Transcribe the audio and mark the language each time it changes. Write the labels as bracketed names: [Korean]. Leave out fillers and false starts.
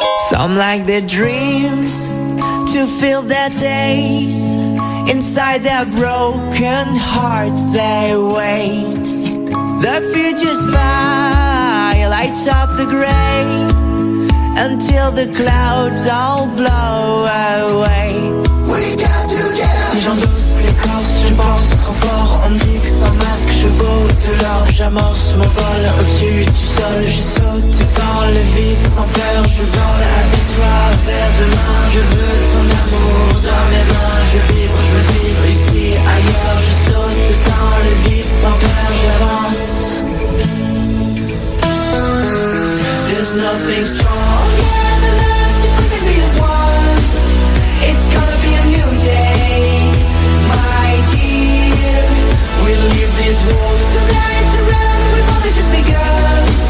[English] Some like their dreams to fill their days. Inside their broken hearts they wait. The future's fire lights up the gray until the clouds all blow away. We got together. [French] Si j'endosse l'écorce, je pense trop fort. On dit que sans masque je vaux de l'or. J'amorce mon vol au-dessus du sol. Je saute dans le vide sans peur. Je vole avec toi vers demain. Je veux ton amour dans mes mains. Je veux vivre ici, ailleurs. Je saute dans le vide sans peur. J'avance. [English] There's nothing stronger than us if we can be as one. It's gonna be a new day, my dear. We'll leave these walls tonight to run. We've only just begun.